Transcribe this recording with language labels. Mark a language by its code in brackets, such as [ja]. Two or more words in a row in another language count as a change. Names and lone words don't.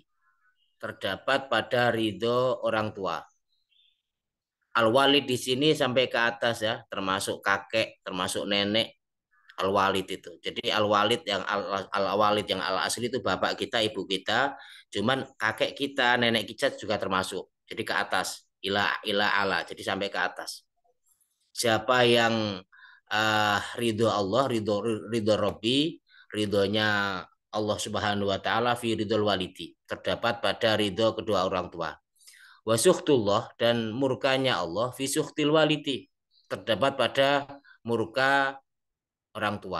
[id] Terdapat pada ridho orang tua. Al-walid di sini sampai ke atas ya, termasuk kakek, termasuk nenek, al-walid itu. Jadi al-walid yang al-walid yang al-asli itu bapak kita, ibu kita, cuman kakek kita, nenek kita juga termasuk. Jadi ke atas, ila ila ala, jadi sampai ke atas. Siapa yang ridho Allah, ridho Robbi, ridhonya Allah [ar] سبحانه وتعالى في رضى الوالد, [id] terdapat pada ridho kedua orang tua. Wasuhtullah, dan murkanya Allah [ar] في سخط الوالد, [id] terdapat pada murka orang tua.